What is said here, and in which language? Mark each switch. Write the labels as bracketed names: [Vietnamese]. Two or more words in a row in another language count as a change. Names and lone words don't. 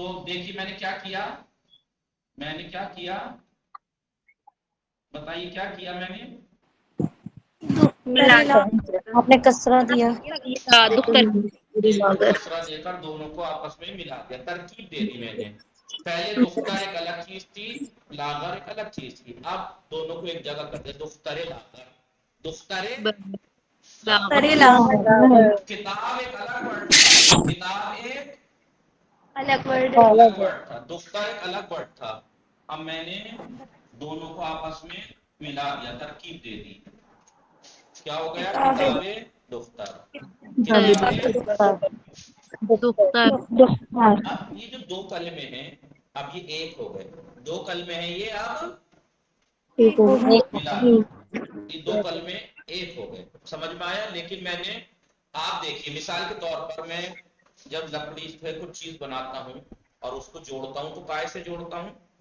[Urdu] تو دیکھیے میں نے کیا کیا میں نے کیا کیا بتائیے کیا کیا میں نے آپ نے کسرہ دیا دختر ایک کو کسرہ دے کر دونوں کو آپس میں ملا دیا ترکیب دے دی میں نے پہلے دختر ایک الگ چیز تھی لاغر ایک الگ چیز تھی اب دونوں کو ایک جگہ کر دیا [Persian] دختر لاغر [Urdu] دختر کتاب ایک الگ ورڈ تھا کتاب ایک الگ ورڈ الگ ورڈ تھا دختر ایک الگ ورڈ تھا اب میں نے دونوں کو آپس میں ملا دیا ترکیب دے دی کیا ہو گیا [Persian] کتاب دختر کتاب [Urdu] دختر اب یہ جو دو کلمے ہیں اب یہ ایک ہو گئے دو کلمے ہیں یہ اب ملا یہ دو کلمے ایک ہو گئے سمجھ میں آیا لیکن میں نے آپ دیکھیے مثال کے طور پر میں جب لکڑی سے کچھ چیز بناتا ہوں اور اس کو جوڑتا ہوں تو کائے سے جوڑتا ہوں